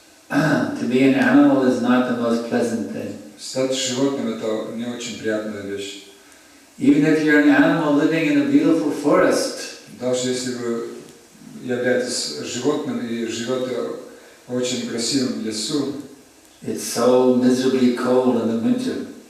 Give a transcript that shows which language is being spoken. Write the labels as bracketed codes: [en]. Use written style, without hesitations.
[en] To be an animal is not the most pleasant thing. [ru] Стать животным – это не очень приятная вещь. [en] Even if you're an animal living in a beautiful forest, [ru] Даже если вы являетесь животным и живете в очень красивом лесу, [en] it's so miserably cold in the winter.